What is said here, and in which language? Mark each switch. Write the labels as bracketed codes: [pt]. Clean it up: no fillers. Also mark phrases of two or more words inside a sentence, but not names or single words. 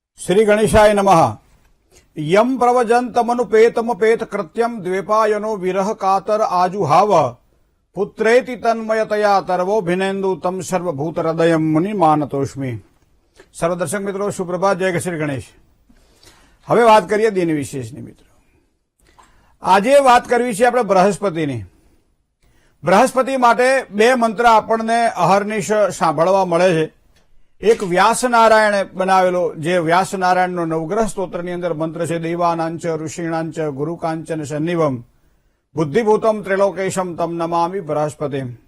[sa] श्री गणेशाय नमः। यम प्रवजन्तमनुपेतमपेत कृत्यम द्वेपायनो विरह कातर आजुहाव पुत्रेति तन्मयतया तर्वो भिनेन्दु तम सर्वभूत हृदयम मुनि मानतोष्मी। [hi] सर्व दर्शक मित्रों सुप्रभात, जय श्री गणेश। [gu] હવે વાત કરીએ દિન વિશેષની મિત્રો। આજે વાત કરવી છે આપણે બૃહસ્પતિની। બૃહસ્પતિ માટે બે મંત્ર આપણને અહર્નિશ સાંભળવા મળે છે। એક વ્યાસનારાયણે બનાવેલો, જે વ્યાસનારાયણનો નવગ્રહ સ્તોત્રની અંદર મંત્ર છે, [sa] દૈવાનાંચ ઋષિણાંચ ગુરુકાંચન સન્નિવમ બુદ્ધિભૂતમ ત્રિલોકેશમ તમ નમામિ બૃહસ્પતિમ।